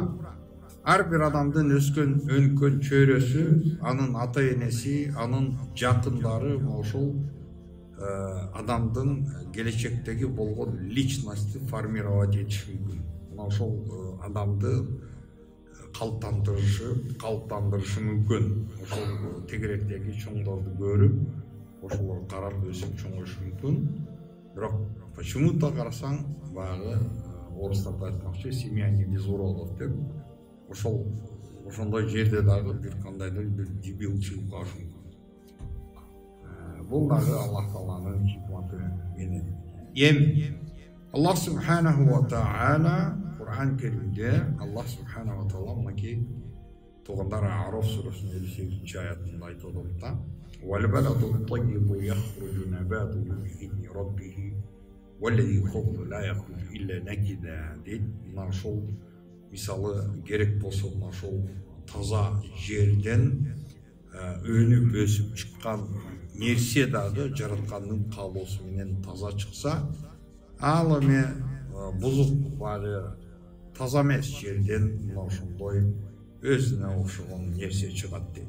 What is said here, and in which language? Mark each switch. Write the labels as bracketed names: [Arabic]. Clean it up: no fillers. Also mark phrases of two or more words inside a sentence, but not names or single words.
[Kyrgyz] Ар бир адамдын өскөн өнкөн чөйрөсү, анын ата энеси, анын жакындары ошол адамдын келечектеги болгон личностти формировать этиши мүмкүн. Мына ошол адамды калыптандырышы мүмкүн. Ошол тегеректеги чоңдорду көрүп, ошолор карап өсүп чоңоюшу мүмкүн. Бирок почему-то карасаң, баягы орустарда айтмакчы, [Russian] семья не без уродов [Kyrgyz] деп, ошондой жерде дагы бир кандайдыр бир дебил чыгып калышы мүмкүн. Бул дагы Аллах Тааланын хикматы менен. Эми Аллах [Arabic] سبحانه وتعالى [Kyrgyz] Кур'ан Керимде Аллах [Arabic] سبحانه وتعالى [Kyrgyz] мынакей туугандар Араф сүрөсүнүн 58 аятында айтып атат: [Arabic] "والبلد الطيب يخرج نباته من عند ربه والذي خبث لا يخرج إلا نكدا" дейт. [Kyrgyz] Мына ошол мисалы керек болсо, мына ошол таза жерден өнүп өсүп чыккан нерсе дагы жараткандын каалоосу менен таза чыкса, ал эми бузук баары таза эмес жерден мына ошондой өзүнө окшогон нерсе чыгат дейт.